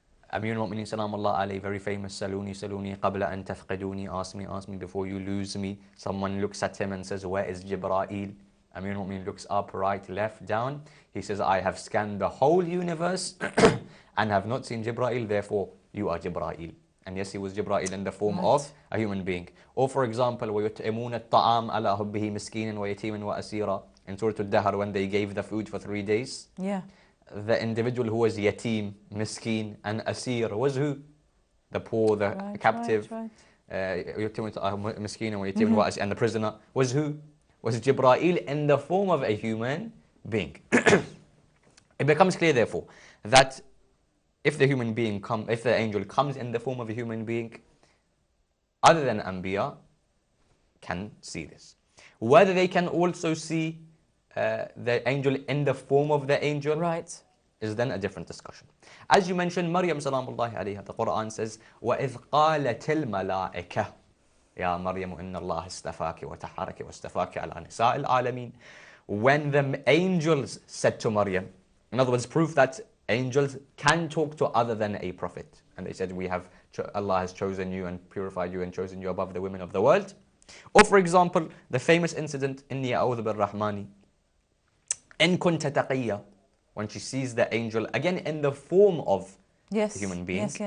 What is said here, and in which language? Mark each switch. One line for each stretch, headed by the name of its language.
English: Amir al-Mu'mineen salamullah alayhi, very famous,
Arabic: saluni saluni qabla an tafqiduni,
English: ask me before you lose me. Someone looks at him and says, where is Jibra'il? Amir al-Mu'mineen looks up, right, left, down. He says, I have scanned the whole universe and have not seen Jibra'il, therefore you are Jibra'il. And yes, he was Jibra'il in the form of a human being. Or for example,
Arabic: وَيُطْعِمُونَ الطَّعَامَ عَلَى حُبِّهِ مِسْكِينًا وَيَتِيمًا وَأَسِيرًا.
English: In Surah Al-Dahr, when they gave the food for 3 days, the individual who was yatim, miskin, and asir was who? The poor, the captive, miskin and the prisoner was who? Was Jibra'il in the form of a human being. It becomes clear, therefore, that if the angel comes in the form of a human being, other than Anbiya can see this. Whether they can also see the angel in the form of the angel is then a different discussion. As you mentioned, Maryam salamullahi alayha, the Quran says,
Arabic: وَإِذْ قَالَتِ الْمَلَائِكَةِ يَا مَرْيَمُ إِنَّ اللَّهَ اسْتَفَاكِ وَتَحَّرَكِ وَاسْتَفَاكِ عَلَى نِسَاءِ الْعَالَمِينَ.
English: When the angels said to Maryam, in other words, proof that angels can talk to other than a prophet. And they said, Allah has chosen you and purified you and chosen you above the women of the world. Or for example, the famous incident,
Arabic: إِنِّي أَعُوذُ بِالرَّحْمَانِ إِن كُنْتَ تَقِيًّا,
English: when she sees the angel, again in the form of a human being.